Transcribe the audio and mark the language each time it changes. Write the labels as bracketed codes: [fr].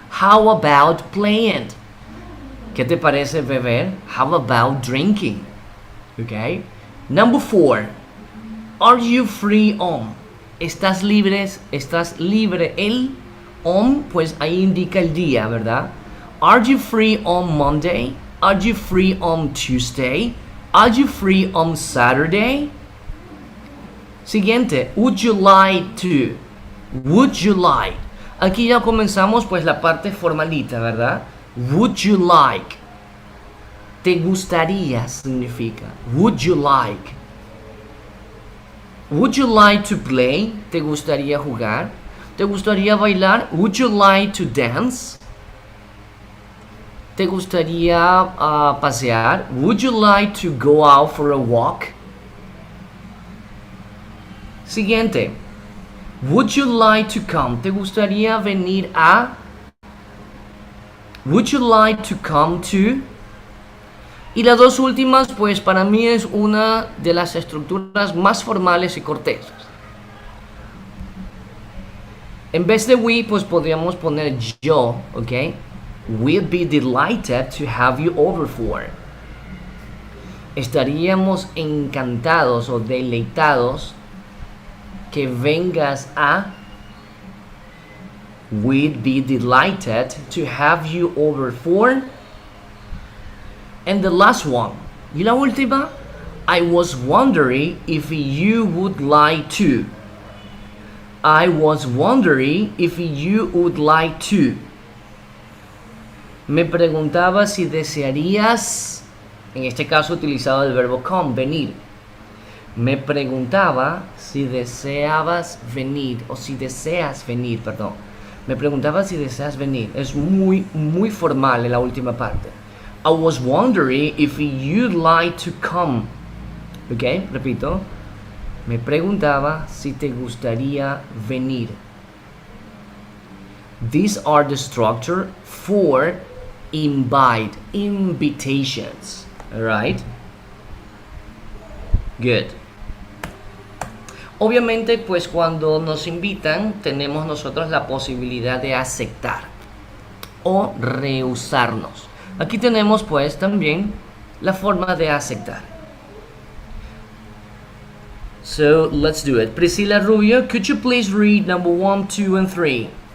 [en] How about playing? [es] ¿Qué te parece beber? [en] How about drinking? Okay. Number 4. Are you free on? [es] ¿Estás libre? El on, pues ahí indica el día, ¿verdad? [en] Are you free on Monday? Are you free on Tuesday? Are you free on Saturday? [es] Siguiente, [en] would you like to? Would you like? [es] Aquí ya comenzamos pues la parte formalita, ¿verdad? [en] Would you like? [es] ¿Te gustaría? Significa. [en] Would you like? Would you like to play? [es] ¿Te gustaría jugar? ¿Te gustaría bailar? [en] Would you like to dance? [es] ¿Te gustaría pasear? [en] Would you like to go out for a walk? [es] Siguiente. [en] Would you like to come? [es] ¿Te gustaría venir a? [en] Would you like to come to? [es] Y las dos últimas, pues para mí es una de las estructuras más formales y corteses. En vez de we, pues podríamos poner yo, ¿ok? [en] We'd be delighted to have you over for. [es] Estaríamos encantados o deleitados que vengas a. [en] We'd be delighted to have you over for. And the last one, [es] y la última, [en] I was wondering if you would like to. I was wondering if you would like to. [es] Me preguntaba si desearías, en este caso utilizado el verbo come, venir. Me preguntaba si deseabas venir, o si deseas venir, perdón. Me preguntaba si deseas venir. Es muy, muy formal en la última parte. [en] I was wondering if you'd like to come. [es] Ok, repito. Me preguntaba si te gustaría venir. [en] These are the structure for invitations. Alright? Good. [es] Obviamente, pues cuando nos invitan, tenemos nosotros la posibilidad de aceptar o rehusarnos. Aquí tenemos pues también la forma de aceptar. [en] So, let's do it. Priscilla Rubio, could you please read number 1, 2, and 3?